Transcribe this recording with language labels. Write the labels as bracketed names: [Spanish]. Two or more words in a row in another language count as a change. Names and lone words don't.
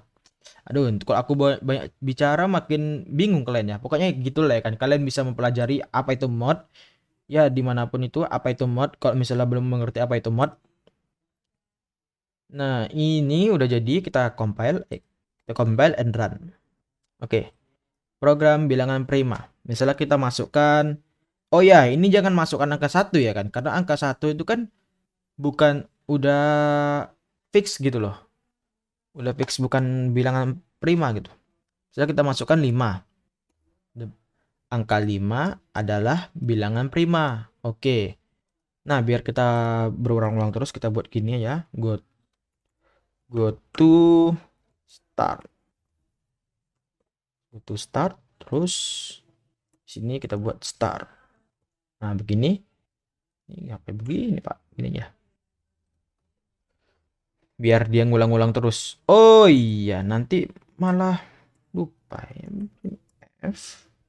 [Indonesian] Aduh, kalau aku banyak bicara makin bingung kalian ya. Pokoknya gitu lah ya kan. Kalian bisa mempelajari apa itu mod. Ya dimanapun itu apa itu mod. Kalau misalnya belum mengerti apa itu mod. Nah ini udah jadi. Kita compile. Kita [English] compile and run. [Indonesian] Oke. Program bilangan prima. Misalnya kita masukkan. Oh ya, ini jangan masukkan angka 1 ya kan. Karena angka 1 itu kan bukan udah fix gitu loh. Udah fix, bukan bilangan prima gitu. Misalnya kita masukkan 5. Angka 5 adalah bilangan prima. Oke. Nah, biar kita berulang-ulang terus, kita buat gini ya. [English] Go to start. Go to start. [Indonesian] Terus sini kita buat start. Nah, begini. Ini apa begini, Pak? Gini ya. Biar dia ngulang-ulang terus. Oh iya, nanti malah lupa ya. F.